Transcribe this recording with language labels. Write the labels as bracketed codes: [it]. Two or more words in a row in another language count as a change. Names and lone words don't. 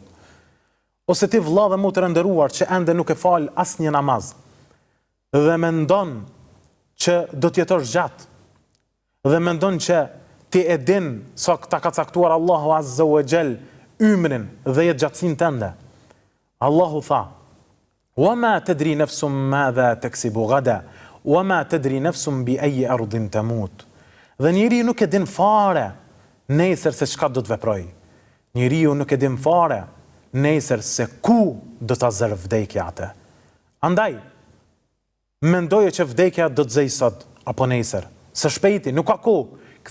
[sq] Ose ti vëlla dhe motër e nderuar që ende nuk e fal asnjë namaz dhe mendon që do të jetosh gjatë dhe mendon që ti e din sa ta ka caktuar Allahu [ar] عز وجل [sq] ymrin dhe jetëgjatësinë tënde. Allahu tha: [ar] "وما تدري نفس ماذا تكسب غدا وما تدري نفس بأي أرض تموت." [sq] Dhe njeriu nuk e din fare nesër se çka do të veproj. Njeriu nuk e din fare nesër se ku do ta zërë vdekja atë. Andaj, mendoje që vdekja do të zej sot apo nesër. Së shpejti, nuk ka kohë.